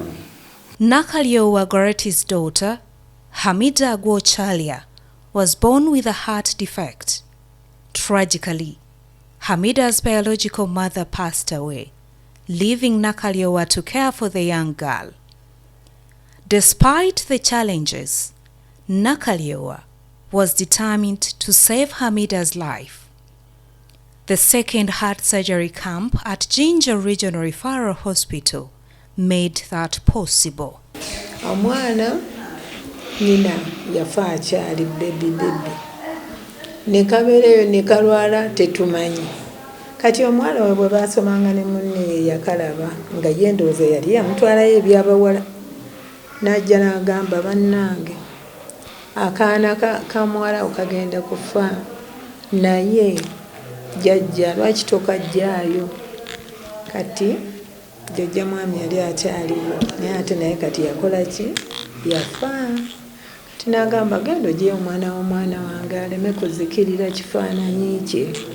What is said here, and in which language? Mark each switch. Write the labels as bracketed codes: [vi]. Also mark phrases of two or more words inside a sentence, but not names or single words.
[en] Nakaliowa Goretti's daughter, Hamida Agwochalia, was born with a heart defect. Tragically, Hamida's biological mother passed away, leaving Nakaliowa to care for the young girl. Despite the challenges, Nakaliowa was determined to save Hamida's life. The second heart surgery camp at Jinja Regional Referral Hospital made that possible. [lg] Omwana nina yafa akyali baby ne kabeereyo ne kalwala tetumanyi kati omwana we bwe basomanga ne munne yakalaba nga yendooza yali yamutwalayo ebyabawala n'ajja n'agamba bannange akaana kamuwala okagenda kufa naye jjajja lwaki tokajjaayo kati jjajja mwami yali akyaliwo naye ate naye kati yakola ki yafa kati n'agamba genda ogyeyo omwana w'omwana wange aleme kuzikirira kifaananyi kye